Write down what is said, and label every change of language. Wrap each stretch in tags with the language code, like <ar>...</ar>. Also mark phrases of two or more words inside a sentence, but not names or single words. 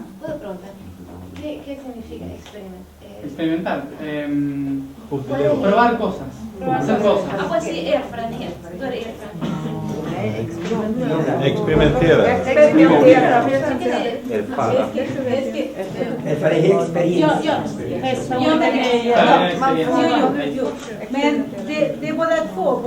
<es>¿Puedo preguntar? ¿Qué significa Experimentar, probar cosas, hacer cosas. Ah, pues sí,</es> <sv>erfarenhet. Då är det erfarenhet. Experimentera. Men det är båda två.</sv>